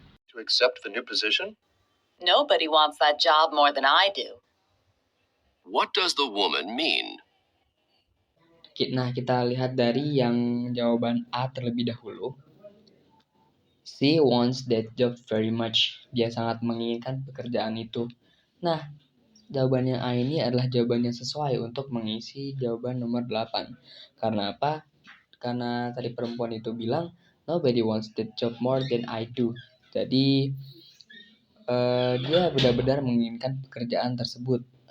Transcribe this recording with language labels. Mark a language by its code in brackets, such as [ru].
[en] To accept the new position? Nobody wants that job more than I do. What does the woman mean? [id] Nah, kita lihat dari yang jawaban A terlebih dahulu. [en] She wants that job very much. [id] Dia sangat menginginkan pekerjaan itu. Nah, jawabannya A ini adalah jawaban yang sesuai untuk mengisi jawaban nomor 8. Karena apa? Karena tadi perempuan itu bilang, [en] nobody wants that job more than I do. [id] Jadi, dia benar-benar menginginkan pekerjaan tersebut.